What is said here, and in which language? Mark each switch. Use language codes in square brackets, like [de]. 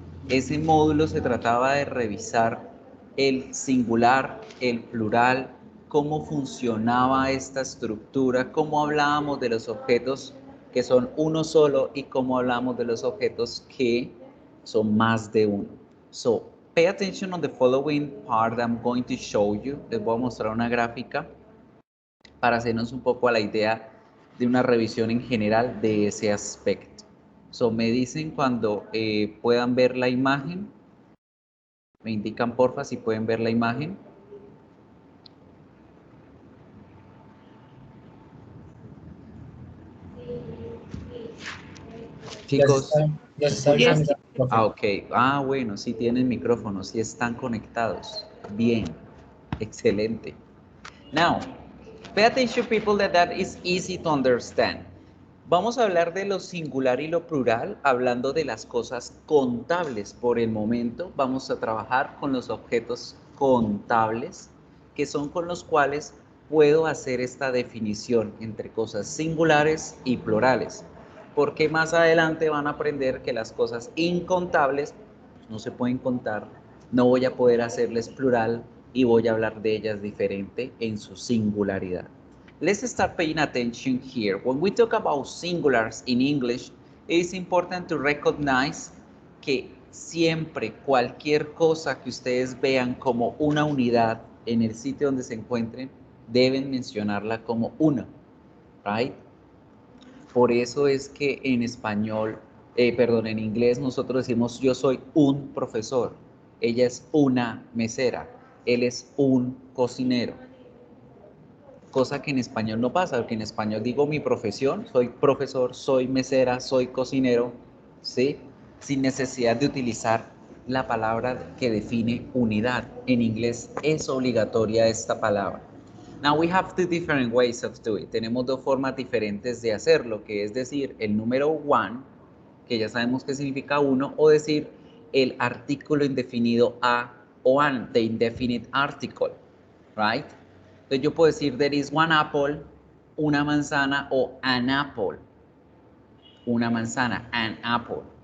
[es] Ese módulo se trataba de revisar el singular, el plural, cómo funcionaba esta estructura, cómo hablábamos de los objetos que son uno solo y cómo hablamos de los objetos que son más de uno. [en] So, pay attention on the following part that I'm going to show you. [es] Les voy a mostrar una gráfica para hacernos un poco a la idea de una revisión en general de ese aspecto. So, me dicen cuando puedan ver la imagen, me indican porfa si pueden ver la imagen. Chicos, Ya ¿me se está escuchan? avisando. Ah, ok. Ah, bueno, sí tienen micrófono, sí están conectados. Bien, excelente. [en] Now, pay attention people that is easy to understand. [es] Vamos a hablar de lo singular y lo plural, hablando de las cosas contables por el momento. Vamos a trabajar con los objetos contables, que son con los cuales puedo hacer esta definición entre cosas singulares y plurales. Porque más adelante van a aprender que las cosas incontables no se pueden contar, no voy a poder hacerles plural y voy a hablar de ellas diferente en su singularidad. [en] Let's start paying attention here. When we talk about singulars in English, it's important to recognize [es] que siempre cualquier cosa que ustedes vean como una unidad en el sitio donde se encuentren, deben mencionarla como una, right? Por eso es que en español, en inglés nosotros decimos yo soy un profesor, ella es una mesera, él es un cocinero. Cosa que en español no pasa, porque en español digo mi profesión, soy profesor, soy mesera, soy cocinero, ¿sí? Sin necesidad de utilizar la palabra que define unidad. En inglés es obligatoria esta palabra. [en] Now we have two different ways of doing it. [es] Tenemos dos formas diferentes de hacerlo, que es decir el número one, que ya sabemos qué significa uno, o decir el artículo indefinido a o an, [en] the indefinite article, [es] right? Entonces yo puedo decir [en] there is one apple, [es] una manzana, o [en] an apple, [es] una manzana, an apple.